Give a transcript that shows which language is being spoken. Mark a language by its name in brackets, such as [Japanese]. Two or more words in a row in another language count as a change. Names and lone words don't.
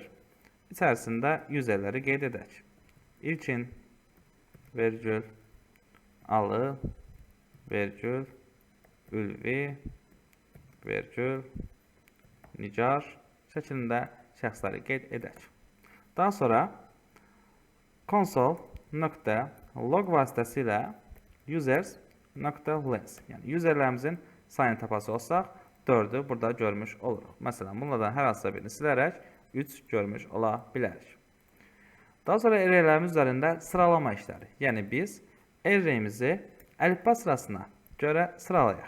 [Azerbaijani] İçərisində userləri qeyd edək. İlkin vergül alı vergül ülvi vergül nicar şəklində şəxsləri qeyd edək. Daha sonra console.log vasitəsilə users.length, yəni userlərimizin sayını tapası olsaq 4'ü burada görmüş oluruq. Məsələn, bunlardan hər hansısa birini silərək 3 görmüş ola bilərik. Daha sonra arraylərimiz üzərində sıralama işləri. Yəni biz arrayimizi əlifba sırasına görə sıralayaq.